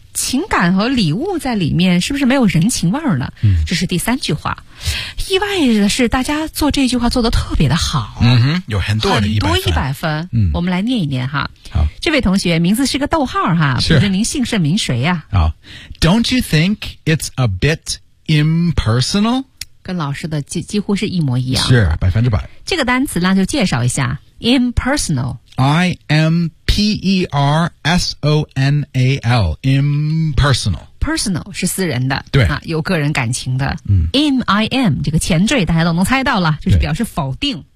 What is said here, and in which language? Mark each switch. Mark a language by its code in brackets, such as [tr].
[zh] 情感和礼物在里面，是不是没有人情味儿呢？这是第三句话。意外的是，大家做这句话做得特别的好。有很多很多一百分。我们来念一念哈。好，这位同学名字是个逗号哈，不知您姓甚名谁呀、 [en] 好 ，Don't you think it's a bit impersonal？ [zh] 跟老师的几乎是一模一样，是100%。这个单词呢，就介绍一下 impersonal。 [en] I M P personal, impersonal. [zh] Personal 是私人的，对啊，有个人感情的。嗯，im 这个前缀大家都能猜到了，就是表示否定。